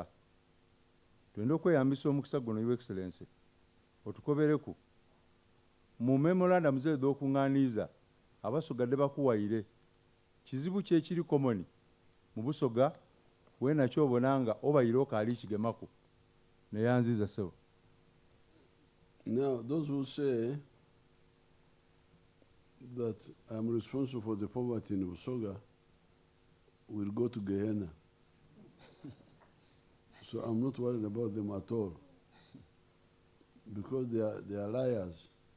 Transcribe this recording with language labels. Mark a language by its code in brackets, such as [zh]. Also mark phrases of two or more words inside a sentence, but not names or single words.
[xog] Twenda okweyambisa omukisa guno, [en] Your Excellency, [xog] otukobereku mu memorandums ezo z'okuŋŋaaniiza Abasoga de bakuwaire kizibu kye kiri common mu Busoga we nakyo obona nga obayire okaali kigemaku neyanziza sebo. [en] Now, those who say that I'm responsible for the poverty in Busoga will go to Gehenna. So I'm not worried about them at all, because they are liars.